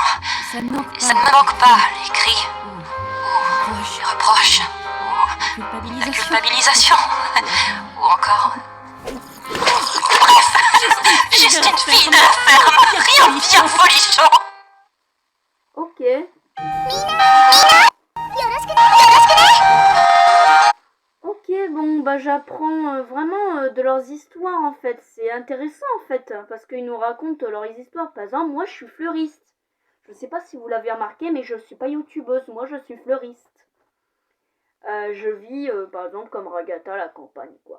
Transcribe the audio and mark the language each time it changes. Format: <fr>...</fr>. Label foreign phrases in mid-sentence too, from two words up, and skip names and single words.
<fr>Ça ne manque Ça ne me manque pas, les cris, ou les reproches, ou la culpabilisation, ou encore... Bref, juste une fille de la ferme, rien de bien folichon. Ok.</fr> <ja>Mina, よろしくね。</ja> <fr>j'apprends vraiment de leurs histoires en fait. C'est intéressant en fait, parce qu'ils nous racontent leurs histoires. Par exemple, moi je suis fleuriste. Je sais pas si vous l'avez remarqué, mais je suis pas youtubeuse, moi je suis fleuriste. Je vis par exemple comme Ragata à la campagne, quoi.</fr>